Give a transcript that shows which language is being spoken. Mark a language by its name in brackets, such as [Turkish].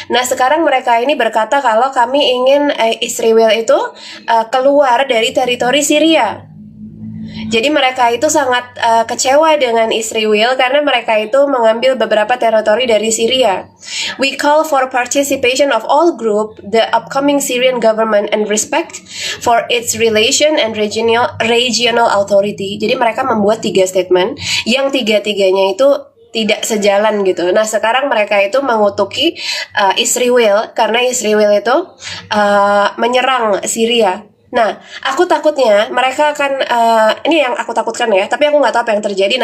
[Indonesian] Nah, sekarang mereka ini berkata kalau kami ingin Israel itu keluar dari teritori Syria. Jadi mereka itu sangat kecewa dengan Israel karena mereka itu mengambil beberapa teritori dari Syria. [English] We call for participation of all group, the upcoming Syrian government, and respect for its relation and regional authority. [Indonesian] Jadi mereka membuat 3 statement yang tiga-tiganya itu tidak sejalan gitu. Nah, sekarang mereka itu mengutuki Israel karena Israel itu menyerang Syria. Nah, aku takutnya mereka akan ini yang aku takutkan ya, tapi aku nggak tahu apa yang terjadi.